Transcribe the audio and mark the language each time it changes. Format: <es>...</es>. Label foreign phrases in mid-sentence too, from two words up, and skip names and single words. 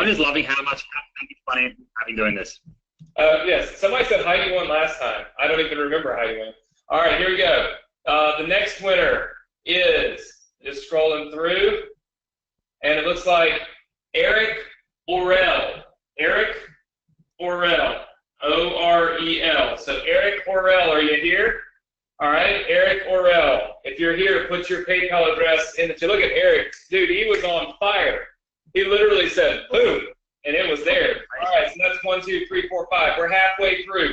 <en>Everyone is loving how much fun having doing this. Yes, somebody said Heidi won last time. I don't even remember Heidi won. All right, here we go. The next winner is, just scrolling through, and it looks like Eric Orel. Eric Orel. O-R-E-L. So Eric Orel, are you here? All right, Eric Orel. If you're here, put your PayPal address in. If you look at Eric, dude, he was on fire. He literally said, boom, and it was there. All right, so that's 1, 2, 3, 4, 5. We're halfway through.</en>